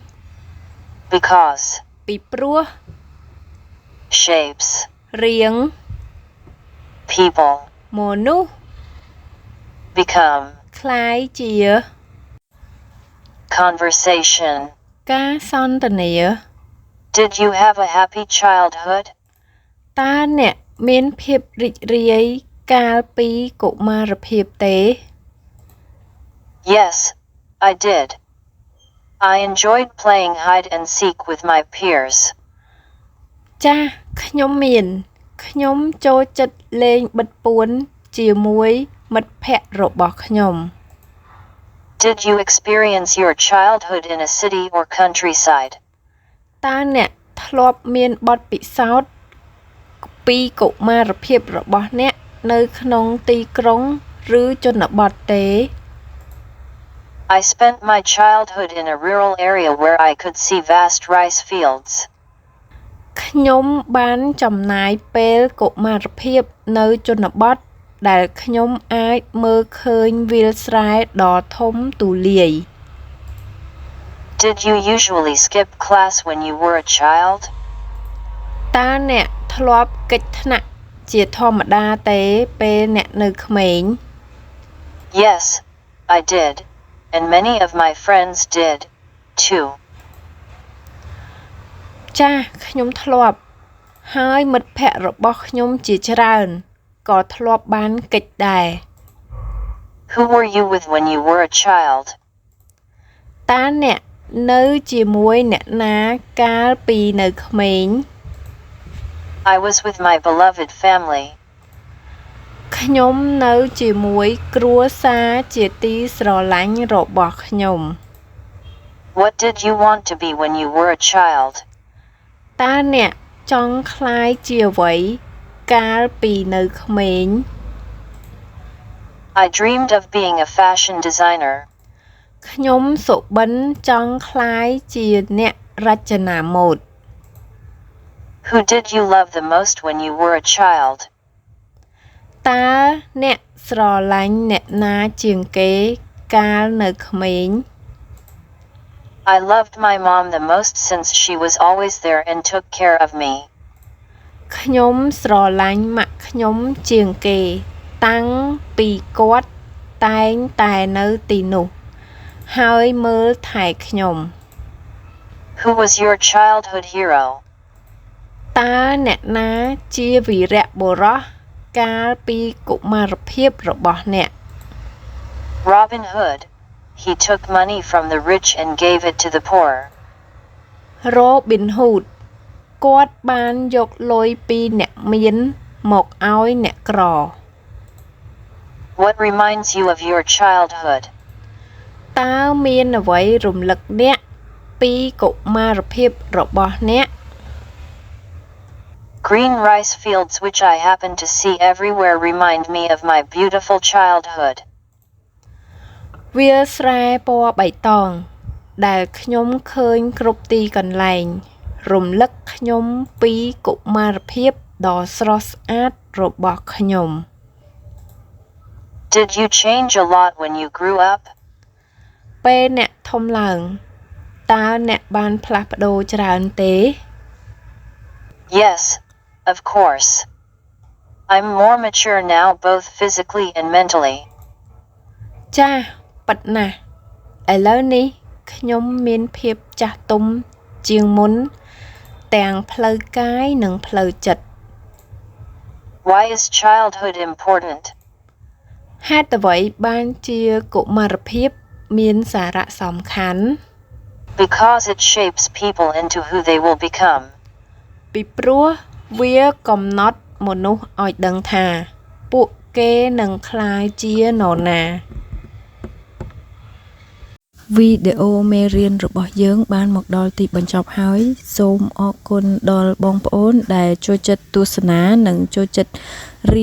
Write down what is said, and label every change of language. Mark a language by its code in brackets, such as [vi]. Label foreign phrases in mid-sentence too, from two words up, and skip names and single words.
[en] Because [km] ពីព្រោះ [en] Shapes [km] រាង [en] People [km] មនុស្ស [en] Become [km] คล้ายជា [en] Conversation [km] ការសន្ទនា [en] Did you have a happy childhood? [km] តើអ្នកមានភាពរីករាយកាលពីកុមារភាពទេ [en] Yes, I did. I enjoyed playing hide and seek with my peers. [km] ចាស់ខ្ញុំមានខ្ញុំចូលចិត្តលេងបិទពួនជាមួយមិត្តភ័ក្តិរបស់ខ្ញុំ [en] Did you experience your childhood in a city or countryside? [km] តើអ្នកធ្លាប់មានបទពិសោធន៍ពីកុមារភាពរបស់អ្នកនៅក្នុងទីក្រុងឬជនបទទេ [en] I spent my childhood in a rural area where I could see vast rice fields. [km] ខ្ញុំបានចំណាយពេលកុមារភាពនៅជនបទដែលខ្ញុំអាចមើលឃើញវាលស្រែដ៏ធំទូលាយ [en] Did you usually skip class when you were a child? [km] តើអ្នកធ្លាប់គេចថ្នាក់ជាធម្មតាទេពេលអ្នកនៅក្មេង [en] Yes, I did, and many of my friends did, too. [km] ចាស់ខ្ញុំធ្លាប់ហើយមិត្តភ័ក្តិរបស់ខ្ញុំជាច្រើនក៏ធ្លាប់បានគេចដែរ [en] Who were you with when you were a child? [km] តើអ្នកនៅជាមួយអ្នកណាកាលពីនៅក្មេង [en] I was with my beloved family. [km] ខ្ញុំនៅជាមួយគ្រួសារជាទីស្រឡាញ់របស់ខ្ញុំ [en] What did you want to be when you were a child? [km] តើអ្នកចង់ក្លាយជាអ្វីកាលពីនៅក្មេង [en] I dreamed of being a fashion designer. [km] ខ្ញុំសុបិនចង់ក្លាយជាអ្នករចនាម៉ូដ [en] Who did you love the most when you were a child? [km] តើអ្នកស្រឡាញ់អ្នកណាជាងគេកាលនៅក្មេង [en] I loved my mom the most since she was always there and took care of me. [km] ខ្ញុំស្រឡាញ់ម៉ាក់ខ្ញុំជាងគេតាំងពីគាត់តែងតែនៅទីនោះហើយមើលថែខ្ញុំ [en] Who was your childhood hero? តើអ្នកណាជាវីរបុរសកាលពីកុមារភាពរបស់អ្នក Robin Hood. He took money from the rich and gave it to the poor. [km] Robin Hood គាត់បានយកលុយពីអ្នកមានមកឲ្យអ្នកក្រ [en] What reminds you of your childhood? [km] តើមានអ្វីរំលឹកអ្នកពីកុមារភាពរបស់អ្នក [en] Green rice fields which I happen to see everywhere remind me of my beautiful childhood. [km] វាលស្រែពណ៌បៃតងដែលខ្ញុំឃើញគ្រប់ទីកន្លែងរំលឹកខ្ញុំពីកុមារភាពដ៏ស្រស់ស្អាតរបស់ខ្ញុំ [en] Did you change a lot when you grew up? [km] ពេលអ្នកធំឡើងតើអ្នកបានផ្លាស់ប្ដូរច្រើនទេ [en] Yes, of course. I'm more mature now both physically and mentally. [km] ចាស់ប៉ិតណាស់ឥឡូវនេះខ្ញុំមានភាពចាស់ទុំជាងមុនទាំងផ្លូវកាយនិងផ្លូវចិត្ត [en] Why is childhood important? [km] ហេតុអ្វីបានជាកុមារភាពមានសារៈសំខាន់ [en] Because it shapes people into who they will become. [km] ពីព្រោះវាកំណត់មនុស្សឲ្យដឹងថាពួកគេនឹងក្លាយជានរណាវីដេអូមេរៀនរបស់យើងបានមក ដល់ទីបញ្ចប់ហើយសូមអរគុណដល់បងប្អូនដែលចូលចិត្តទស្សនានិងចូលចិត្តរៀ